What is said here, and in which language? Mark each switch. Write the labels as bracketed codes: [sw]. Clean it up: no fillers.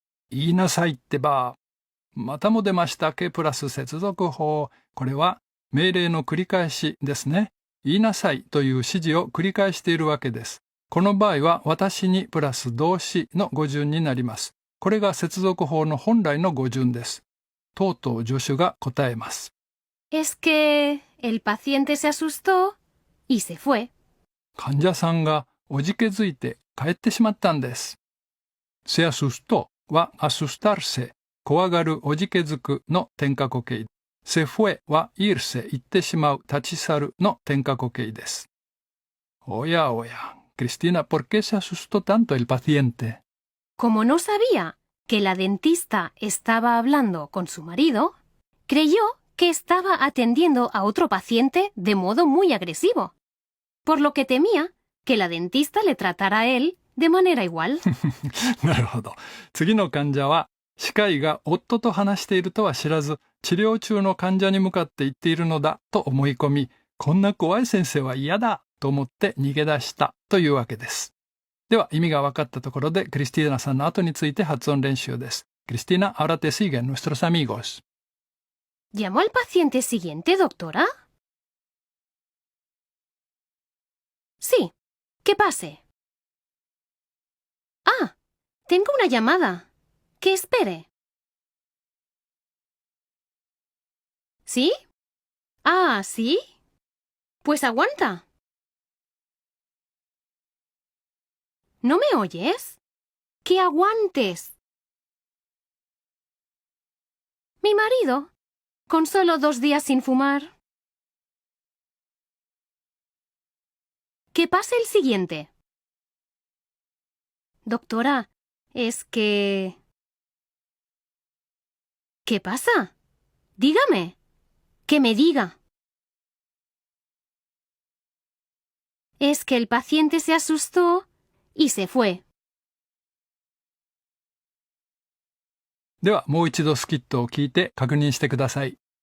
[ja] 言いなさいってば。またも出ました。que プラス接続法。これは命令の繰り返しですね。言いなさいという指示を繰り返しているわけです。この場合は私にプラス動詞の語順になります。これが接続法の本来の語順です。とうとう助手が答えます。 [es] Es que el paciente se asustó y se fue. [ja] 患者さんがおじけづいて帰ってしまったんです。 se asustó は asustarse 怖がるおじけづくの転化固形。 se fue は irse 行ってしまう立ち去るの転化固形です。おやおや、 [es] Cristina, ¿por qué se asustó tanto el paciente? Como no sabía que la dentista estaba hablando con su marido, creyó que estaba atendiendo a otro paciente de modo muy agresivo, por lo que temía que la dentista le tratara a él de manera igual. [ja] なるほど。次の患者は、歯科医が夫と話しているとは知らず、治療中の患者に向かって言っているのだと思い込み、こんな怖い先生は嫌だと思って逃げ出したというわけです。では意味が分かったところでクリスティーナさんの後について発音練習です。 [es] Cristina, ahora te siguen nuestros amigos. ¿Llamó al paciente siguiente, doctora? Sí, que pase. Ah, tengo una llamada. Que espere. ¿Sí? Ah, ¿sí? Pues aguanta. ¿No me oyes? ¡Que aguantes! Mi marido, con solo 2 días sin fumar. Que pase el siguiente. Doctora, es que... ¿Qué pasa? Dígame. Que me diga. Es que el paciente se asustó y se fue. [ja] ではもう一度スキットを聞いて確認してください。